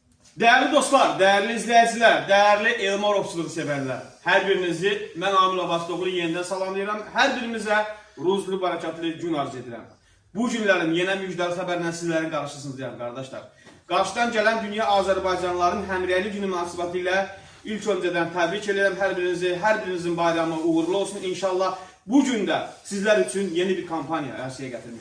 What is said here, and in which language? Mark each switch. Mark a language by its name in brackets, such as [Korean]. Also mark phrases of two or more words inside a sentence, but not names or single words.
[Turkish] Değerli dostlar, değerli izleyiciler, değerli Elmar Ovçuluğu severler. Her birinizi ben Amil Abbastoğlu yeniden salamlayıram. [Azerbaijani] Her birimize ruzlu, barakatlı gün arz edirəm. Bu günlərin yenə müjdəli xəbərlə sizlərin qarşısınızdayım qardaşlar. Qarşıdan gələn dünya Azərbaycanlıların həmrəyli günü münasibətilə ilk öncədən təbrik edirəm hər birinizi. Hər birinizin bayramı uğurlu olsun inşallah. Bu gündə sizlər üçün yeni bir kampaniya ərsəyə gətirmiş.